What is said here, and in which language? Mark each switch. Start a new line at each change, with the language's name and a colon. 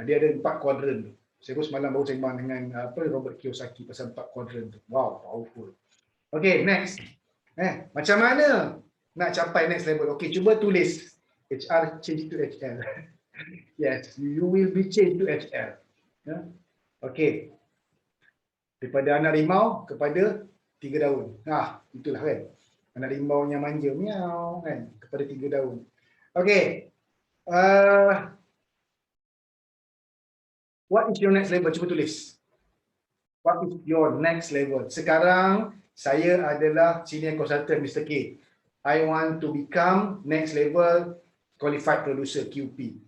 Malay: Dia ada 4 kuadran tu. Saya pun semalam baru sembang dengan Robert Kiyosaki pasal 4 kuadran tu.
English: Wow, powerful. Okay, next.
Malay: Macam mana nak capai next level? Okay, cuba tulis.
English: HR change to HL. Yes, you will be changed to HL. Okay.
Malay: Daripada anak rimau kepada 3 daun. Itulah kan. Anak rimau yang manja, miau kan, kepada 3 daun.
English: Okay. What is your next level?
Malay: Cuba tulis.
English: What is your next level?
Malay: Sekarang saya adalah senior consultant Mr. K.
English: I want to become next level qualified producer QP.